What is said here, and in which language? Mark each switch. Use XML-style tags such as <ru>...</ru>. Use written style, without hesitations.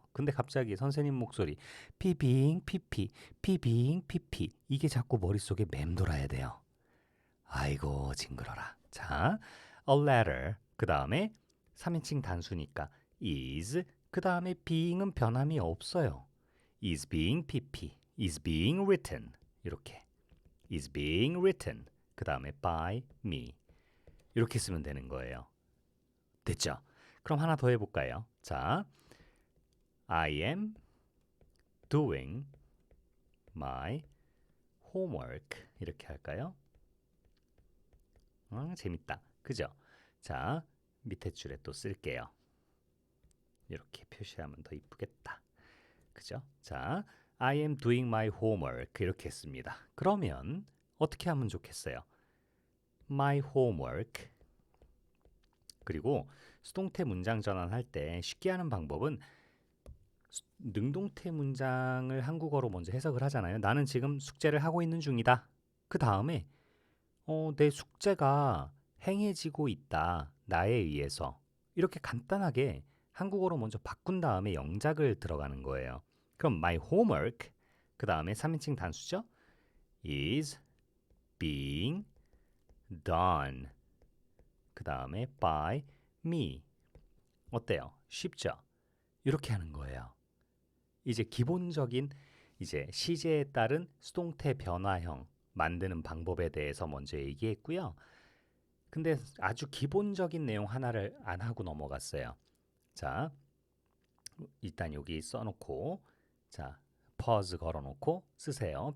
<ko>근데 갑자기 선생님 목소리 being pp, being pp. 이게 자꾸 머릿속에 맴돌아야 돼요. 아이고 징그러라. 자, a letter. 그 다음에 3인칭 단수니까 is 그 다음에 being은 변함이 없어요.</ko> <en>is being pp, is being written 이렇게 is being written</en> <ko>그 다음에</ko> <en>by me 이렇게 쓰면 되는 거예요.</en> <ko>됐죠? 그럼 하나 더 해볼까요?</ko> <en>자, I am doing my homework</en> <ko>이렇게 할까요? 재밌다. 그죠? 자, 밑에 줄에 또 쓸게요. 이렇게 표시하면 더 이쁘겠다. 그죠?</ko> <en>자, I am doing my homework</en> <ko>이렇게 했습니다. 그러면 어떻게 하면 좋겠어요? My homework 그리고 수동태 문장 전환할 때 쉽게 하는 방법은 능동태 문장을 한국어로 먼저 해석을 하잖아요. 나는 지금 숙제를 하고 있는 중이다. 그 다음에 내 숙제가 행해지고 있다. 나에 의해서. 이렇게 간단하게 한국어로 먼저 바꾼 다음에 영작을 들어가는 거예요. 그럼 my homework 그 다음에 3인칭 단수죠.</ko> <en>is being done</en> <ko>그 다음에</ko> <en>by me 어때요?</en> <ko>쉽죠? 이렇게 하는 거예요. 이제 기본적인 이제 시제에 따른 수동태 변화형 만드는 방법에 대해서 먼저 얘기했고요. 근데 아주 기본적인 내용 하나를 안 하고 넘어갔어요. 자, 일단 여기 써놓고 자, pause 걸어놓고 쓰세요.</ko>